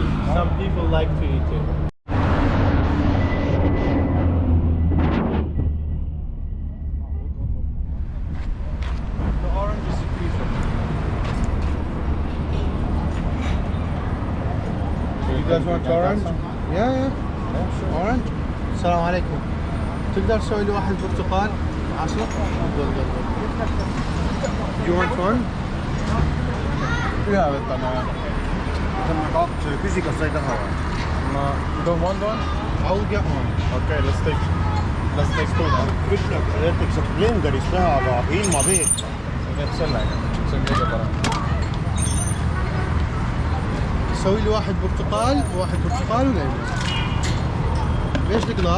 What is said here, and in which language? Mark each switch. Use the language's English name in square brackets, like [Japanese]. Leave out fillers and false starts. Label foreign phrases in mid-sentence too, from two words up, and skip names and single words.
[English] Some people like to eat it. The orange is a piece of it. You guys want orange? Yeah. Orange. [Arabic] السلام عليكم. تقدر تسوي لي واحد برتقال عصير؟ [English] You want one? [Estonian] Ühe võtame. Võtame 2, küsi, kas sa ei taha või? [English] You don't want one? I will get one. Okay, let's take two then. [Estonian] Ütle, näiteks saab blenderis teha, aga ilma veeta. Teeb sellega, see on kõige parem. [Arabic] سوي لي واحد برتقال وواحد برتقال وليمون. ليش القلاص؟